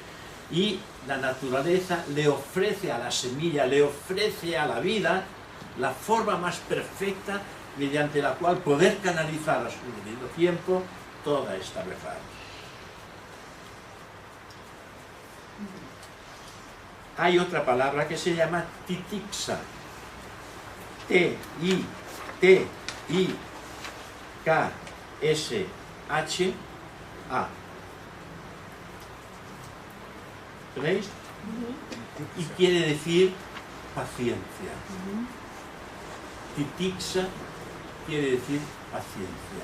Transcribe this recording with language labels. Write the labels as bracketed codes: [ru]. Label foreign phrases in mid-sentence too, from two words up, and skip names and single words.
[es] Y la naturaleza le ofrece a la semilla, le ofrece a la vida la forma más perfecta mediante la cual poder canalizar a su debido tiempo toda esta verdad. Hay otra palabra que se llama titixa. T-I-T-I-K-S-H-A. ¿Veis? Y quiere decir paciencia. Titixa quiere decir paciencia.